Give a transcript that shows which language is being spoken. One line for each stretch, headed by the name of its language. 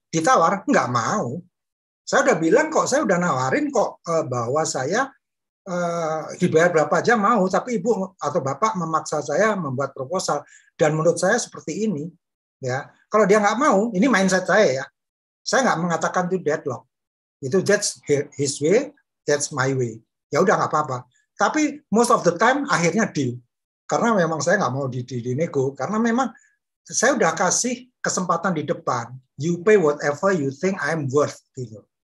Indonesian: Ditawar nggak mau. Saya udah bilang kok, saya udah nawarin kok bahwa saya dibayar berapa aja mau, tapi Ibu atau Bapak memaksa saya membuat proposal, dan menurut saya seperti ini, ya. Kalau dia nggak mau, ini mindset saya ya. Saya nggak mengatakan itu deadlock. Itu
English: that's his way, that's my way.
Indonesian: Ya udah nggak apa-apa. Tapi
English: most of the time
Indonesian: akhirnya deal. Karena memang saya nggak mau dinego, karena memang saya udah kasih kesempatan di depan.
English: You pay whatever you think I'm worth, gitu.